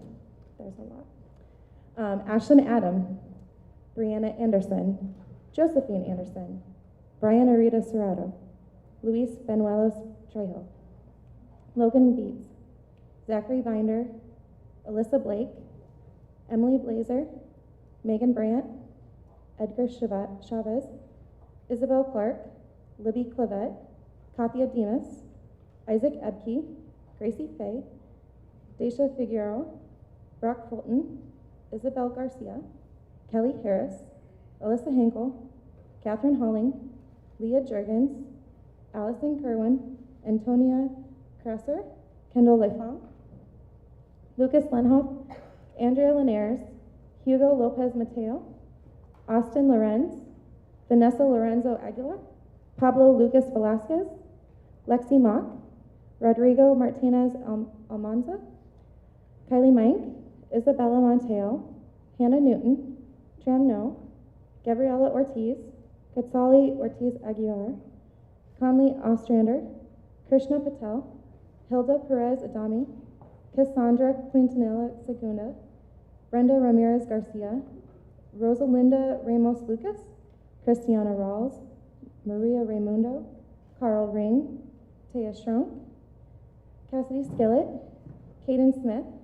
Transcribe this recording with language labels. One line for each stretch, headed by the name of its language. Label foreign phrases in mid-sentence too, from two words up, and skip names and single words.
English: There's a lot. Ashlyn Adam, Brianna Anderson, Josephine Anderson, Brian Arita Serrato, Luis Benuelos Trejo, Logan Beats, Zachary Binder, Alyssa Blake, Emily Blazer, Megan Brandt, Edgar Chavez, Isabel Clark, Libby Clavette, Kathia Demas, Isaac Ebke, Gracie Fay, Daisha Figueroa, Brock Fulton, Isabel Garcia, Kelly Harris, Alyssa Henkel, Catherine Holling, Leah Jurgens, Allison Kerwin, Antonia Kresser, Kendall Lefont, Lucas Lenhoff, Andrea Linares, Hugo Lopez Mateo, Austin Lorenz, Vanessa Lorenzo Aguilar, Pablo Lucas Velasquez, Lexi Mock, Rodrigo Martinez Almanza, Kylie Mink, Isabella Monteo, Hannah Newton, Tram No, Gabriela Ortiz, Katsali Ortiz Aguiar, Conley Ostrander, Krishna Patel, Hilda Perez Adami, Cassandra Quintanilla Segunda, Brenda Ramirez Garcia, Rosalinda Ramos Lucas, Christiana Rawls, Maria Raimundo, Carl Ring, Taya Strunk, Cassidy Skillett, Caden Smith,